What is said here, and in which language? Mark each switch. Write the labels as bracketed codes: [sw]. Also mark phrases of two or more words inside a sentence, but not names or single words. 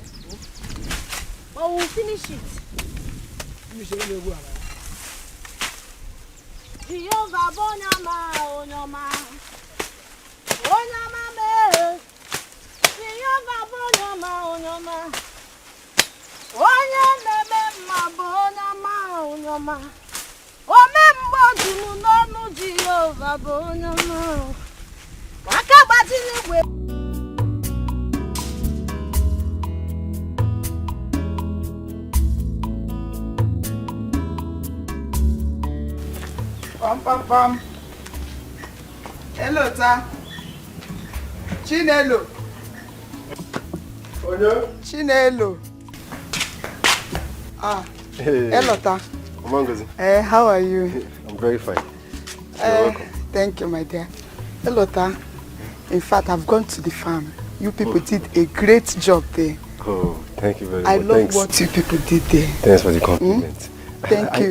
[en] Oh, we'll finish it. Jehovah Bonyama, Onyama. Onyama me. Jehovah Bonyama, Onyama. Onyama me ma Bonyama, Onyama. Omembo dunu nonu Jehovah Bonyama. Wakabati ni we. Pam. Hello, ta. Chinelo. Chinelo. Hey. Hello, ta. Mama goes. How are you? I'm very fine. You're welcome. Thank you, my dear. Hello, ta. In fact, I've gone to the farm. You people did a great job there. Oh, thank you very much. I love what you people did there. Thanks for the compliment. Thank you.